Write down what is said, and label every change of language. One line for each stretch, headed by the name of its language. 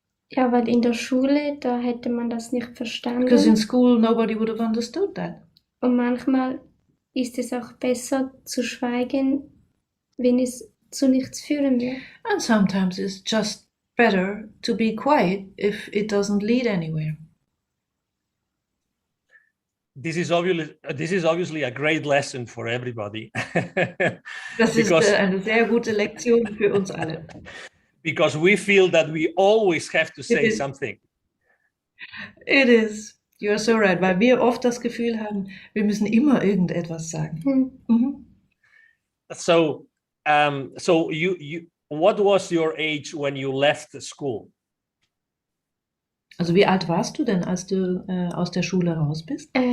German: Ja, weil in der Schule, da hätte man das nicht verstanden.
English: Because in school, nobody would have understood that.
German: Und manchmal ist es auch besser zu schweigen, wenn es zu nichts führen wird.
English: And sometimes it's just better to be quiet if it doesn't lead anywhere. This is obviously a great lesson for everybody.
German: Das ist eine sehr gute Lektion für uns alle.
English: Because we feel that we always have to say something. It is. You are so right,
German: weil wir oft das Gefühl haben, wir müssen immer irgendetwas sagen. Mhm.
English: So, so what was your age when you left the school?
German: Also wie alt warst du denn, als du aus der Schule raus bist?